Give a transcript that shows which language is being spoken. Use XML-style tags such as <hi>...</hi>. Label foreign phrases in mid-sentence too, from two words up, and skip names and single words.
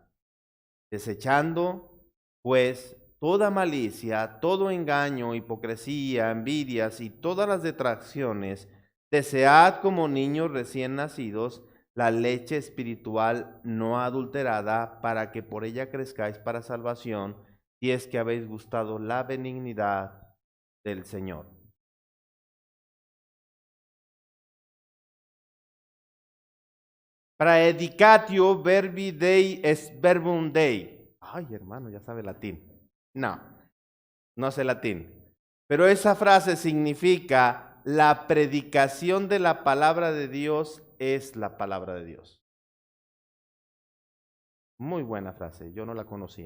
<es>Desechando, pues, toda malicia, todo engaño, hipocresía, envidias y todas las detracciones, desead como niños recién nacidos la leche espiritual no adulterada, para que por ella crezcáis para salvación, si es que habéis gustado la benignidad del Señor.</es> <la>Praedicatio verbi Dei est verbum Dei.</la> <es>Ay, hermano, ya sabe latín. No, no sé latín. Pero esa frase significa: la predicación de la palabra de Dios es la palabra de Dios. Muy buena frase, yo no la conocía.</es>